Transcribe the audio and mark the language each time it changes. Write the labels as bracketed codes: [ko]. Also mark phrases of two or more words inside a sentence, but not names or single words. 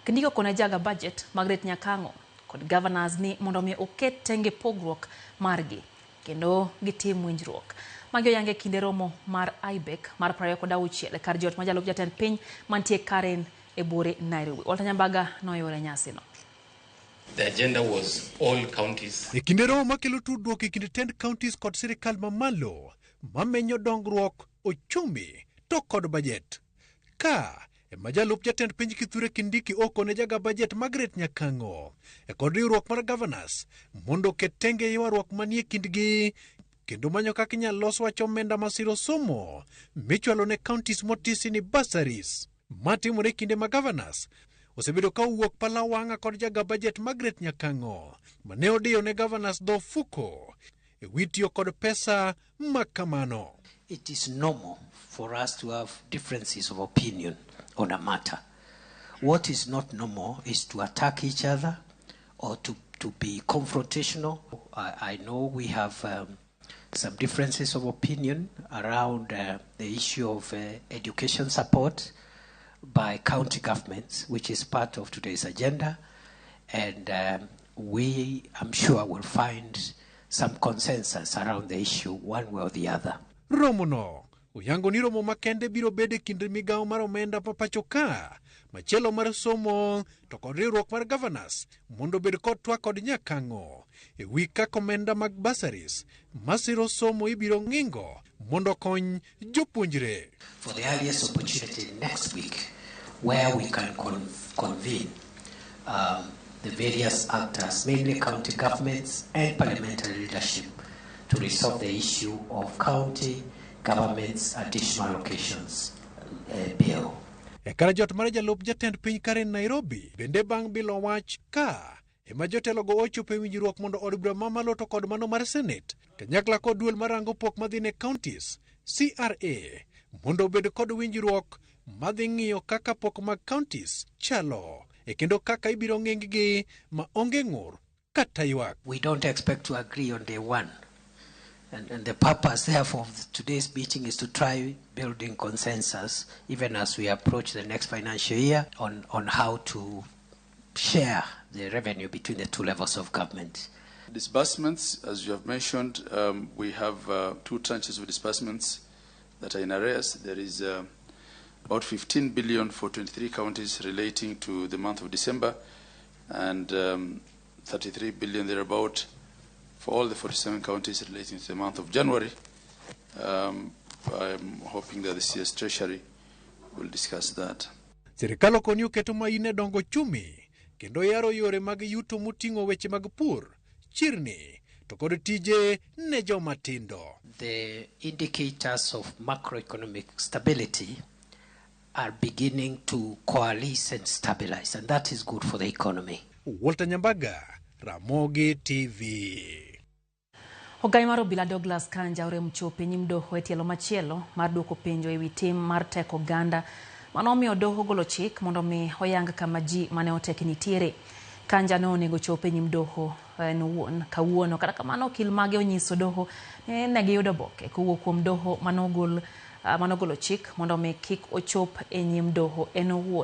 [luo] Kindiko kone jaga budget Margaret Nyakango kod governors ni mondo mi oket tenge pogruok margi kendo gitim winjruok. Magyo yange kinde romo mar IBEC mar 26 kar jot ma jalup jatend piny mantie Karen e Bure Nairobi. Walter Nyambaga noyore nyasi no. [en] The agenda was all counties. [luo] E kinde romo makelo tudruok e kinde tend counties kod sirikal mamalo mamenyo dongruok ochumi to kod budget. Ka majalup jatend piny Kithure Kindiki oko ne jaga budget Margaret Nyakango e kod riwruok mar governors mondo ketenge ywaruok manie kindgi kendo manyo kaka inyalo los wach omenda masiro somo michwalo ne counties motisi ni bursaries. Matimore kinde ma governors osebedo ka wuok Palawanga kod jaga budget Margaret Nyakango mane odiyo ne governors do fuko e witiyo kod pesa makamano. [en] It is normal for us to have differences of opinion on a matter. What is not normal is to attack each other or to be confrontational. I know we have some differences of opinion around the issue of education support by county governments, which is part of today's agenda, and I'm sure we'll find some consensus around the issue one way or the other. [luo] Romono uyango ni romo makende biro bede kinde migawo mar omenda papacho ka machielo mar somo to kod riwruok mar governors mondo bed kod twak kod Nyakango e wi kaka omenda mag bursaries masiro somo ibiro ng'ingo mondo kony jopuonjre. [en] For the earliest opportunity next week where we can convene the various actors, mainly county governments and parliamentary leadership, to resolve the issue of county government's additional allocations bill. [luo] E kar jot mar jalup jatend piny Karen Nairobi bende bang' bilo wach ka ema jotelo go ochopo e winjruok mondo od bura mamalo to kod mano mar Senate kanyakla kod duol marango pok madhi ne counties CRA mondo obed kod winjruok madhi ng'iyo kaka pok mag counties chalo e kendo kaka ibiro ng'enggi ma onge ng'ur kata ywak. [en] We don't expect to agree on day one. And the purpose, therefore, of today's meeting is to try building consensus, even as we approach the next financial year, on how to share the revenue between the two levels of government. Disbursements, as you have mentioned, we have two tranches of disbursements that are in arrears. There is about 15 billion for 23 counties relating to the month of December, and 33 billion thereabout for all the 47 counties relating to the month of January. I'm hoping that the CS Treasury will discuss that. [luo] Sirikal okoni oketo maine dongo chumi kendo yaro yore mag yuto muting'o weche mag pur, chirni to kod tije ne joma tindo. [en] The indicators of macroeconomic stability are beginning to coalesce and stabilize, and that is good for the economy. Walter Nyambaga, Ramogi TV. [luo] Ogai mar obila Douglas Kanja orem chope nyim doho e tielo machielo mar duoko penjo e wi tim mar teko ganda manomiyo doho golo chik mondo mi oyang kama ji mane otek nitiere. Kanja no onego chope nyim doho en wuon kawuono, kata kamano okil mage onyiso doho ne giyudo oboke kowuok kuom doho manogolo chik mondo mi kik ochop e nyim doho en owuon.